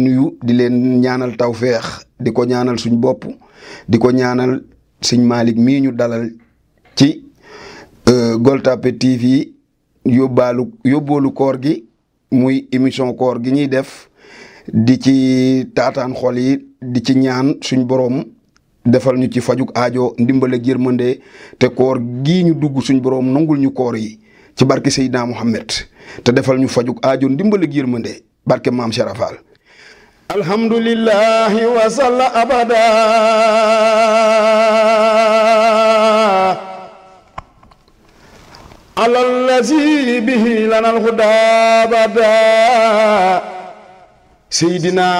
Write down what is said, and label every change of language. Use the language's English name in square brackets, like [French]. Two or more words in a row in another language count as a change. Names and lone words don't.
[Wolof] nuyu di leen ñaanal tawfeex di ko ñaanal suñ bopp di ko ñaanal sëñ Malick mii ñu dalal ci Gueule Tapée TV yóbboolu koor gi muy émission koor gi ñuy def di ci taataan xol yi di ci ñaan suñ borom defal ñu ci fajuk aajo ndimbal ak yërmande te koor gii ñu dugg suñ borom nangul ñu koor yi ci barke Seydina Muhammad te defal ñu fajuk aajo ndimbal ak yërmande barke maam Cheikh Fall. [Arabic] الحمد لله وصلى أبدا على الذي به لنا الهدى بدا سيدنا